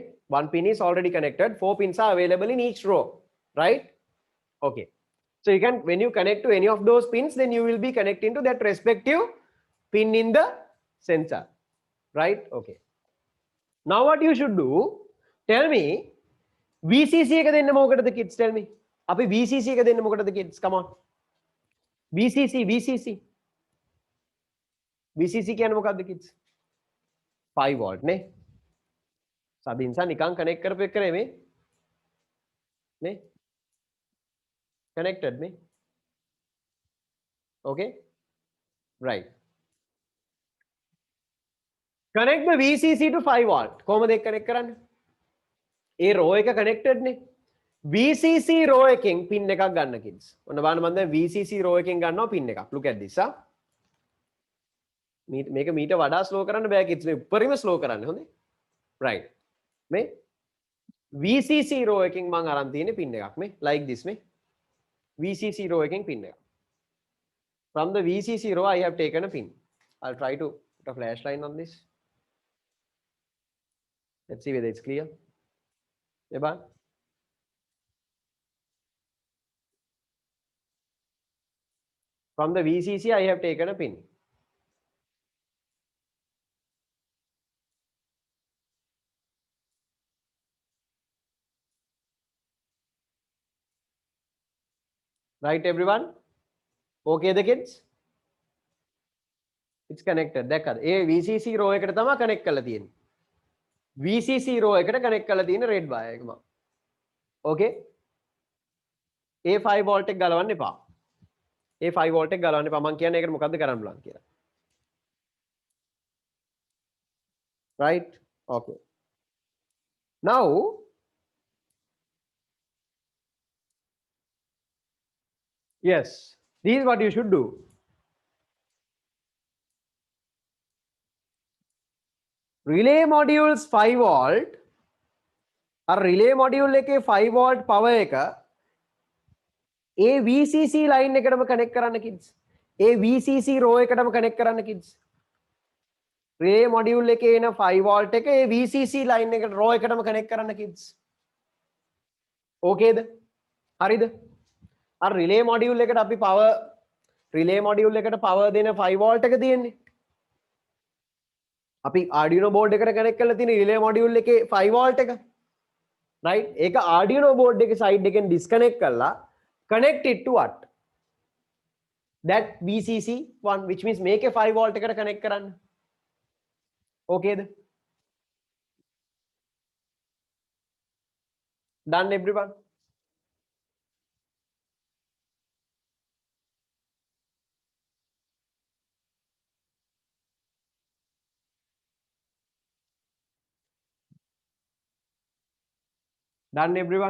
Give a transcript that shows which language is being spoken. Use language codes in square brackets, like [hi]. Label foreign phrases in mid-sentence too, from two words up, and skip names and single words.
[en] One pin is already connected. 4 pins are available in each row. Right? Okay. So, you can, when you connect to any of those pins, then you will be connecting to that respective pin in the sensor. Right? Okay. Now, what you should do, tell me, VCC [si] එක දෙන්න මොකටද [en] kids? Tell me. [si] අපි VCC එක දෙන්න මොකටද kids? [en] Come on. [si] VCC කියන්නේ මොකක්ද kids? 5 volt නේ. සබින්සා නිකන් කනෙක්ට් කරපු එක නෙමෙයි. නේ? Connected නේ. [en] Okay? Right. Connect the VCC to 5 volt. [si] කොහොමද ඒක කනෙක්ට් කරන්නේ? ඒ row එක connected නේ. [en] VCC row [si] එකෙන් pin එකක් ගන්න kids. ඔන්න බලන්න මම දැන් [en] VCC row [si] එකෙන් ගන්නවා pin එකක්. [en] Look at this. [si] මේක මීට වඩා slow කරන්න බෑ kids. මේ උඩරිම slow කරන්න හොඳේ. Right. මේ [en] VCC row [si] එකෙන් මම අරන් තියෙන්නේ pin එකක් මේ [en] like this [si] මේ [en] VCC row [si] එකෙන් pin එකක්. [en] From the VCC row I have taken a pin. I'll try to put a flashlight on this. Let's see whether it's clear. එබා From the VCC I have taken a pin. Right everyone? Okay the kids? It's connected. [si] දැක්කද? ඒ [en] VCC row [si] එකට තමයි connect කරලා තියෙන්නේ. [en] VCC row [si] එකට connect කරලා තියෙන [en] red wire [si] එක මම. Okay? ඒ 5 volt එක ගලවන්න එපා. ඒ 5 volt එක ගලවන්න එපා. මම කියන්නේ ඒකට මොකද්ද කරන්න බලන්න කියලා. [en] Right? Okay. Now yes, this is what you should do. Relay modules 5 volt or relay module [si] එකේ [en] 5 volt power [si] එක ඒ [en] VCC line [si] එකටම connect කරන්න kids. ඒ [en] VCC row [si] එකටම connect කරන්න kids. [en] relay module [si] එකේ එන [en] 5 volt [si] එක ඒ [en] VCC line [si] එකට row එකටම connect කරන්න kids. Okay ද? හරිද? අර [en] relay module [si] එකට අපි [en] power relay module [si] එකට power දෙන [en] 5 volt [si] එක තියෙන්නේ. අපි Arduino board එකට connect කරලා තියෙන [en] relay module [si] එකේ [en] 5 volt [si] එක. [en] Right? ඒක Arduino board එකේ side එකෙන් disconnect කරලා connect it to what? That VCC one, which means [si] මේකේ 5 volt එකට connect කරන්න. Okay ද? [en] Done everyone? Done everyone?